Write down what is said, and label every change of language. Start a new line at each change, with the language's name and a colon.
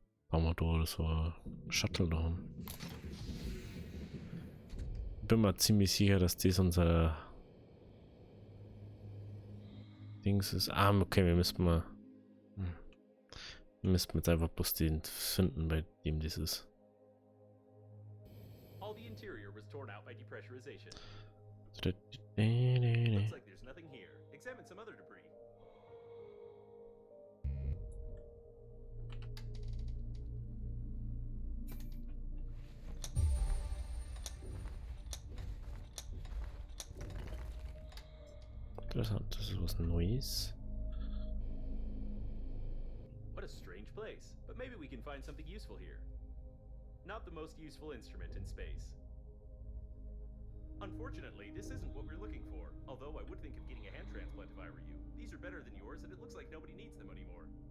German: Bauen wir da so ein Shuttle da haben. Bin mir ziemlich sicher, dass das unser Dings ist. Ah, okay, wir müssen mal. Wir müssen jetzt einfach bloß den finden, bei dem das ist.
English: All the interior was torn out by depressurization. Looks like there's nothing here. Examine some other debris.
German: Interessant, das ist was Neues.
English: What a strange place, but maybe we can find something useful here. Not the most useful instrument in space. Unfortunately, this isn't what we're looking for, although I would think of getting a hand transplant if I were you. These are better than yours, and it looks like nobody needs them anymore.